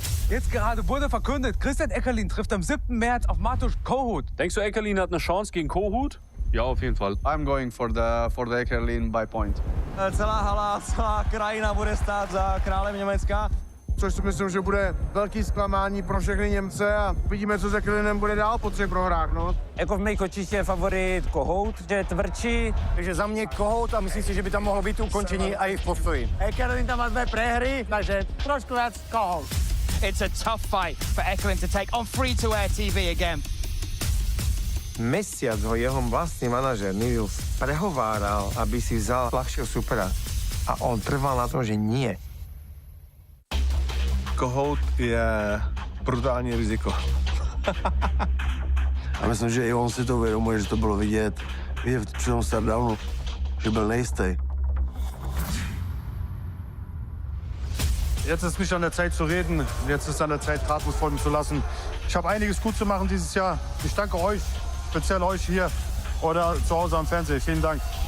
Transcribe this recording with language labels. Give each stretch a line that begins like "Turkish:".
German: Jetzt gerade wurde verkündet, Eckerlin trifft am 7. März auf Matouš Kohout. Denkst du, Eckerlin hat eine Chance gegen Kohout? Ja, auf jeden Fall.
English: I'm going for the Eckerlin by point.
Slovak: Celá hala, celá krajina bude stát za králem Německa.
Czech: Což si myslím, že bude velký zklamání pro všechny Němce a vidíme, co s Eckerlinem bude dál po 3 prohrách, no. Jako v mých očích je favorit Kohout, že je tvrdší, takže za mě Kohout a myslím si, že by tam mohlo být ukončení i v postoji. Eckerlin tam má 2 prehry, takže trošku víc Kohout.
English: It's a tough fight for Eckerlin to take on free-to-air TV again.
Slovak: Mesiac ho jeho vlastný manažer Nils prehováral, aby si vzal ľahšieho supera. A on trval na tom, že nie.
Czech: Kohout je brutální riziko. A myslím, že i on si to uvědomuje, že to bylo vidět při tom stardownu, že byl nejistý.
German: Jetzt ist nicht an der Zeit zu reden. Jetzt ist an der Zeit, Taten folgen zu lassen. Ich habe einiges gut zu machen dieses Jahr. Ich danke euch, speziell euch hier oder zu Hause am Fernsehen. Vielen Dank.